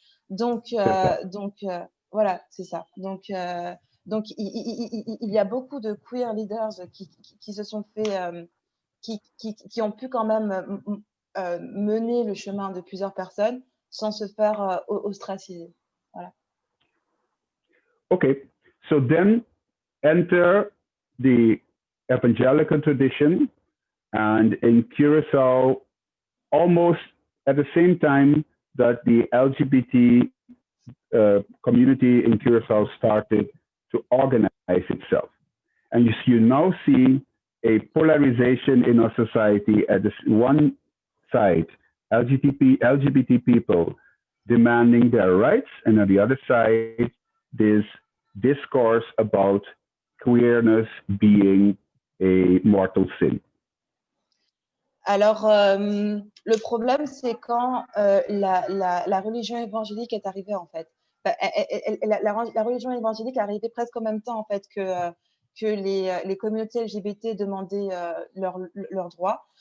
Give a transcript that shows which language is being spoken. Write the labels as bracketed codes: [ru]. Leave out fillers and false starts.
[fr] Donc, voilà, c'est ça. Donc, il y a beaucoup de [en] queer leaders [fr] qui se sont fait, qui ont pu quand même mener le chemin de plusieurs personnes sans se faire ostraciser. Voilà. [en] Okay, so then enter the evangelical tradition, and in Curacao, almost at the same time that the LGBT community in Curacao started to organize itself. And you now see a polarization in our society. At this one side, LGBT people demanding their rights, and on the other side, this discourse about queerness being a mortal sin. [fr] Alors, le problème, c'est quand la religion évangélique est arrivée, en fait. La religion évangélique est arrivée presque en même temps, en fait, que les communautés LGBT demandaient leurs droits.